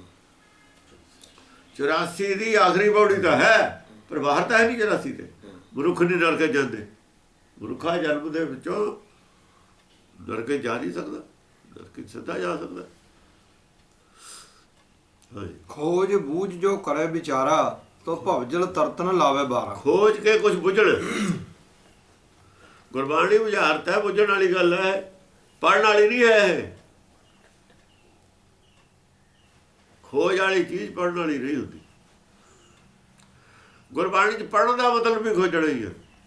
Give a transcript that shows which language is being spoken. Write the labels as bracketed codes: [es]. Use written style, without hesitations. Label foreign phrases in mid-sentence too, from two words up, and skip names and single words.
[pa] 84 ਦੀ ਆਖਰੀ ਪੌੜੀ ਤਾਂ ਹੈ, ਪਰ ਬਾਹਰ ਤਾਂ ਹੈ ਨਹੀਂ 84 ਤੇ। ਮਨੁੱਖ ਨਹੀਂ ਨਰਕ ਜਾਂਦੇ, ਮਨੁੱਖਾ ਜਨਮ ਦੇ ਵਿੱਚੋਂ ਨਰਕ ਜਾ ਨਹੀਂ ਸਕਦਾ, ਨਰਕ ਸਿੱਧਾ ਜਾ ਸਕਦਾ। ਹਾਂਜੀ, [hi] खोज बूझ जो करे विचारा, तो भवजल तरत न लावे बारा। [pa] ਖੋਜ ਕੇ ਕੁਝ ਬੁੱਝਣ। ਗੁਰਬਾਣੀ ਬੁਝਾਰਤ ਹੈ, ਬੁੱਝਣ ਵਾਲੀ ਗੱਲ ਹੈ, ਪੜ੍ਹਨ ਵਾਲੀ ਨਹੀਂ ਹੈ ਇਹ। ਖੋਜ ਵਾਲੀ ਚੀਜ਼ ਪੜ੍ਹਨ ਵਾਲੀ ਨਹੀਂ ਹੁੰਦੀ। ਗੁਰਬਾਣੀ 'ਚ ਪੜ੍ਹਨ ਦਾ ਮਤਲਬ ਵੀ ਖੋਜਣਾ ਹੀ ਹੈ।